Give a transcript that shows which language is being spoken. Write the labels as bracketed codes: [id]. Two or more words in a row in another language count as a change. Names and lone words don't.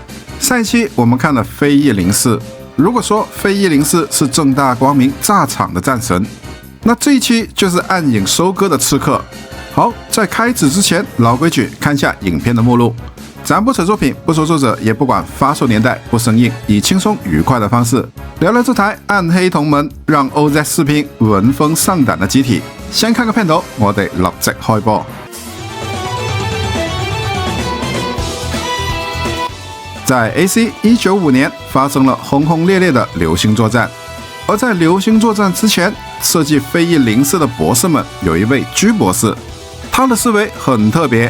[zh] 上一期我們看了非翼04，如果說非翼04是正大光明炸場的戰神，那這一期就是暗影收割的刺客。好，在開始之前，老規矩，看一下影片的目錄。咱不扯作品，不說作者，也不管發售年代，不生硬，以輕鬆愉快的方式聊聊這台暗黑同盟讓 OZ 視頻聞風喪膽的機體。先看個片頭，我哋立即開播。在 AC 195年發生了轟轟烈烈的流星作戰，而在流星作戰之前，設計非翼04的博士們有一位居博士，他的思維很特別。